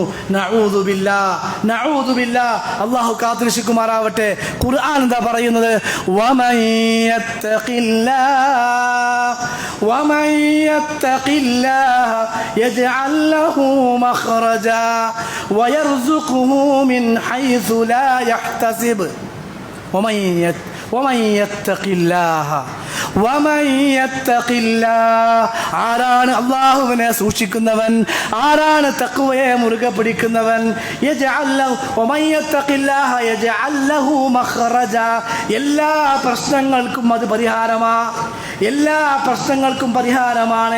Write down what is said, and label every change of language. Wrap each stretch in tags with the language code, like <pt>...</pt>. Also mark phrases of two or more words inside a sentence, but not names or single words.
<ar>نعوذ بالله,</ar> <ml>അല്ലാഹു കാത്തുരക്ഷിക്കുമാറാവട്ടെ. ഖുർആൻ എന്താ പറയുന്നത്?</ml> <ar>ومن يتق الله يجعل له مخرجا ويرزقه من حيث لا يحتسب ومن يتق الله</ar> <ml>ആരാണ് അല്ലാഹുവിനെ സൂക്ഷിക്കുന്നവൻ, ആരാണ് തഖ്വയെ മുറുകെ പിടിക്കുന്നവൻ? എല്ലാ പ്രശ്നങ്ങൾക്കും അത് പരിഹാരമാണ്.</ml>